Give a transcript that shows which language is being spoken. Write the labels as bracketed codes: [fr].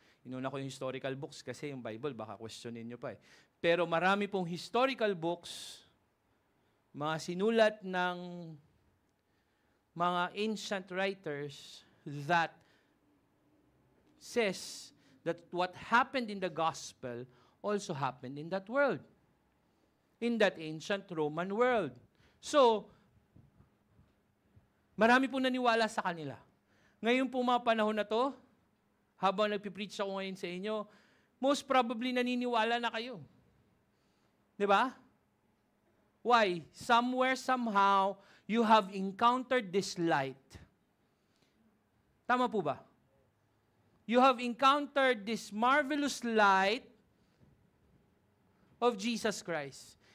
[tl] Inuna ko yung historical books kasi yung Bible, baka questionin nyo pa eh. Pero marami pong historical books, mga sinulat ng mga [en] ancient writers that says that what happened in the gospel also happened in that world. In that ancient Roman world. [tl] So, marami po naniwala sa kanila. Ngayon po mga panahon na to, habang nagpipreach ako ngayon sa inyo, [en] most probably [tl] naniniwala na kayo. Di ba? Why? [en] Somewhere, somehow, you have encountered this light. [tl] Tama po ba? [en] You have encountered this marvelous light of Jesus Christ.